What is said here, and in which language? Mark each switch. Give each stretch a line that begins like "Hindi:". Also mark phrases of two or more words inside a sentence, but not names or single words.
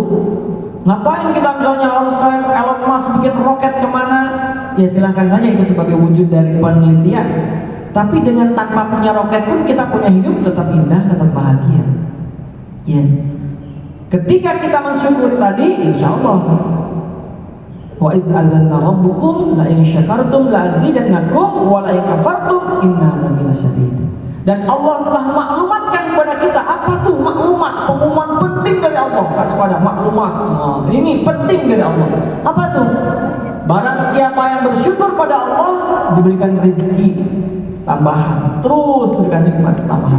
Indonesian: Ngapain kita misalnya harus kayak Elon Musk bikin roket kemana? Ya silahkan saja, itu sebagai wujud dari penelitian. Tapi dengan tanpa punya roket pun kita punya hidup tetap indah, tetap bahagia. Ya. Ketika kita mensyukuri tadi,
Arabic: إن شاء الله, وإذ تأذن ربكم لئن شكرتم لأزيدنكم ولئن كفرتم إن عذابي لشديد.
Indonesian: Dan Allah telah maklumatkan kepada kita. Apa tuh maklumat? Pengumuman penting dari Allah. Harus pada maklumat. Ini penting dari Allah. Apa tuh? Barang siapa yang bersyukur pada Allah, diberikan rezeki tambahan, terus diberikan nikmat tambahan.